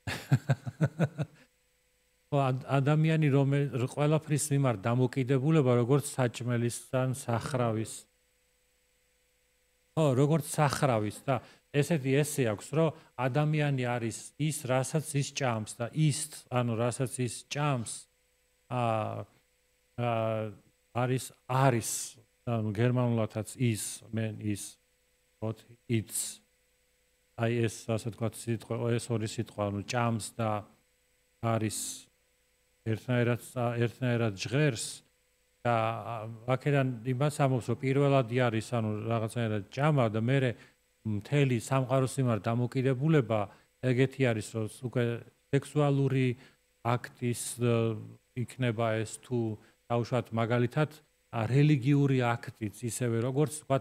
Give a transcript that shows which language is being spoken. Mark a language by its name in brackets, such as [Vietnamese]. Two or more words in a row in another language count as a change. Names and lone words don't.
[Georgian] ადამიანი ყველაფრის მიმართ დამოკიდებულება როგორც საჭმელისთან სახრავის როგორც სახრავის და ესეთი ესე აქვს რომ ადამიანი არის ის რასაც ის ჭამს და ის ანუ რასაც ის ჭამს არის ანუ გერმანულადაც ის [English] men is what eats [Georgian] აი ეს ასე ვთქვათ სიტყვა ეს ორი სიტყვა ანუ ჭამს და არის ერთნაირად ჟღერს და აქედან იმას ამბობს რომ პირველადი არის ანუ რაღაცნაირად ჭამა და მე მთელი სამყაროს მიმართ დამოკიდებულება ეგეთი არის რომ უკვე სექსუალური აქტის იქნება ეს თუ დაუშვათ მაგალითად რელიგიური აქტიც ისევე როგორც ვთქვათ